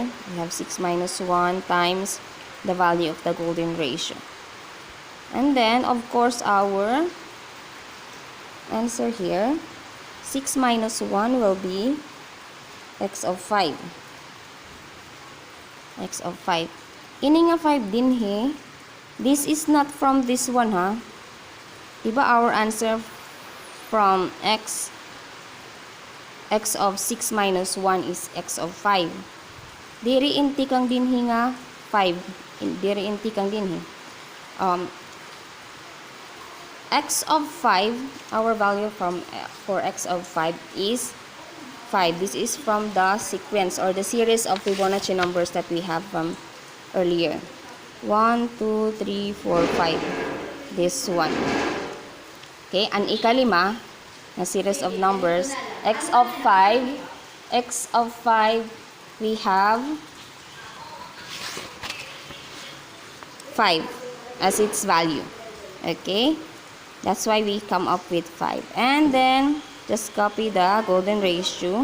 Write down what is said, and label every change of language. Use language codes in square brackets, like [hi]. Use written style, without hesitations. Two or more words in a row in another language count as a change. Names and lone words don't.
[en] We have 6 minus 1 times the value of the golden ratio. And then, of course, our answer here, 6 minus 1 will be x of 5. X of 5. [war] Ini nga 5 din he. [en] This is not from this one, ha? [war] Diba [en] our answer from x of 6 minus 1 is x of 5. [war] Diri intikang din he nga 5. Diri intikang din he. [en] X of 5, our value for x of 5 is 5. This is from the sequence or the series of Fibonacci numbers that we have from earlier. 1, 2, 3, 4, 5. This one. Okay, [war] ang ikalima na [en] series of numbers, x of 5, we have 5 as its value. Okay, that's why we come up with 5. And then just copy the golden ratio.